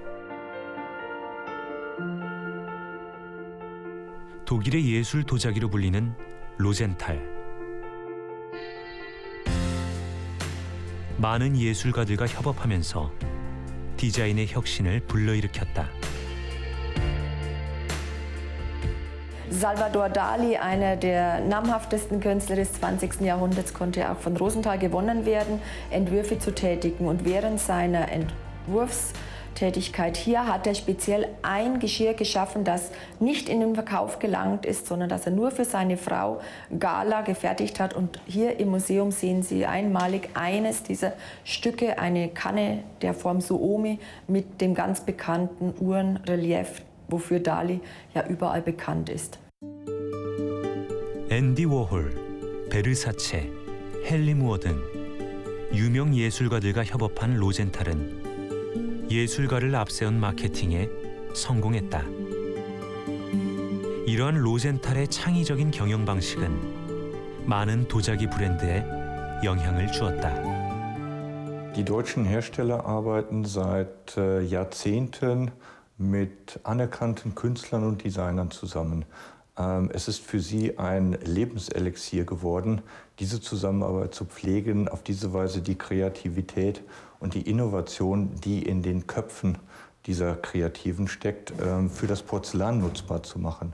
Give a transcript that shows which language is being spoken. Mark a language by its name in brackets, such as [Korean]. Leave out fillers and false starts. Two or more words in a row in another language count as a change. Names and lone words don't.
[Korean] 독일의 예술 도자기로 불리는 로젠탈. 많은 예술가들과 협업하면서 디자인의 혁신을 불러일으켰다. [German] Salvador Dali, einer der namhaftesten Künstler des 20. Jahrhunderts, konnte auch von Rosenthal gewonnen werden, Entwürfe zu tätigen. Und während seiner Entwurfstätigkeit hier hat er speziell ein Geschirr geschaffen, das nicht in den Verkauf gelangt ist, sondern das er nur für seine Frau Gala gefertigt hat. Und hier im Museum sehen Sie einmalig eines dieser Stücke, eine Kanne der Form Suomi mit dem ganz bekannten Uhrenrelief, wofür Dali ja überall bekannt ist. [Korean] 앤디 워홀, 베르사체, 헨리 무어 등 유명 예술가들과 협업한 로젠탈은 예술가를 앞세운 마케팅에 성공했다. 이러한 로젠탈의 창의적인 경영 방식은 많은 도자기 브랜드에 영향을 주었다. [German] Die deutschen Hersteller arbeiten seit Jahrzehnten mit anerkannten Künstlern und Designern zusammen. Es ist für sie ein Lebenselixier geworden, diese Zusammenarbeit zu pflegen, auf diese Weise die Kreativität und die Innovation, die in den Köpfen dieser Kreativen steckt, für das Porzellan nutzbar zu machen.